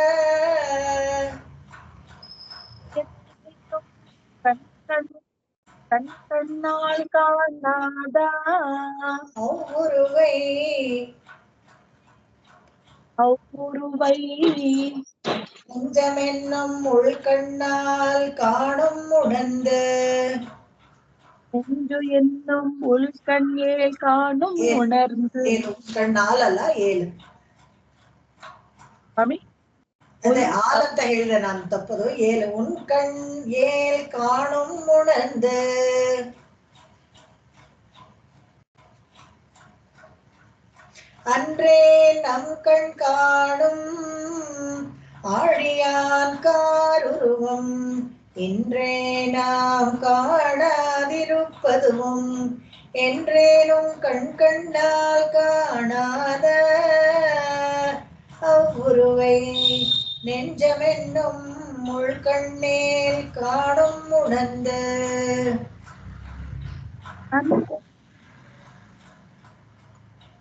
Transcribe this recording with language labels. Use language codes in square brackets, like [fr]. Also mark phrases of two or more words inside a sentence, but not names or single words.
[ta] அவ்வுருவை நெஞ்சமென்னும் உள்கண்ணால் காணும் உணர்ந்து. நெஞ்சு என்னும் உள்கண்ணேல் காணும் உணர்ந்து. [kn] ಕಣ್ಣಾಲ್ ಅಲ್ಲ, ಏಳು. ಅದೇ ಆಲ್ ಅಂತ ಹೇಳಿದೆ ನಾನು, ತಪ್ಪದು. ಏಳು. [ta] உன் கண் ஏல் காணும் உணர்ந்து. அன்றே நம் கண் காணும் ஆழியான் காருருவம் இன்றே நாம் காணாதிருப்பதுவும் என்றேனும் கண்ணால் காணாத அவ்வுருவை நெஞ்சமென்னும் முள்கண்ணேல் காணும் உணர்ந்து.